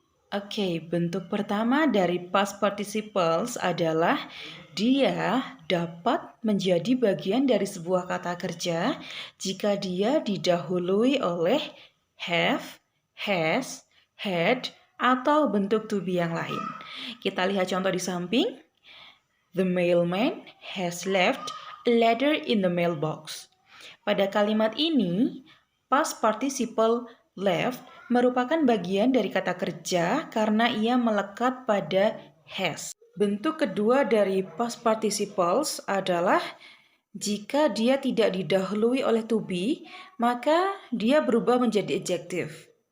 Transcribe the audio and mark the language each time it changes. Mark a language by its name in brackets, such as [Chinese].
[Indonesian] Oke, bentuk pertama dari past participles adalah dia dapat menjadi bagian dari sebuah kata kerja jika dia didahului oleh have, has, had, atau bentuk to be yang lain. Kita lihat contoh di samping. [English] The mailman has left a letter in the mailbox. [Indonesian] Pada kalimat ini, past participle left merupakan bagian dari kata kerja karena ia melekat pada has. Bentuk kedua dari past participles adalah jika dia tidak didahului oleh to be, maka dia berubah menjadi adjective.